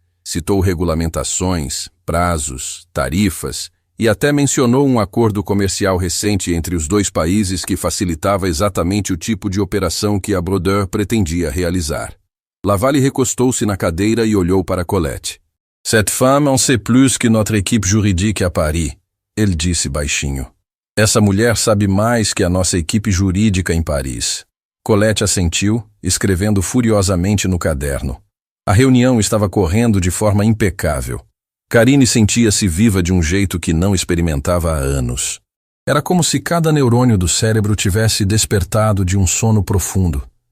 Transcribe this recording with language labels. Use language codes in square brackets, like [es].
[pt] Citou regulamentações, prazos, tarifas e até mencionou um acordo comercial recente entre os dois países que facilitava exatamente o tipo de operação que a Brodeur pretendia realizar. Laval recostou-se na cadeira e olhou para Colette. [fr] Cette femme en sait plus que notre équipe juridique à Paris, [pt] ele disse baixinho. Essa mulher sabe mais que a nossa equipe jurídica em Paris. Colette assentiu, escrevendo furiosamente no caderno. A reunião estava correndo de forma impecável. Carine sentia-se viva de um jeito que não experimentava há anos. Era como se cada neurônio do cérebro tivesse despertado de um sono profundo.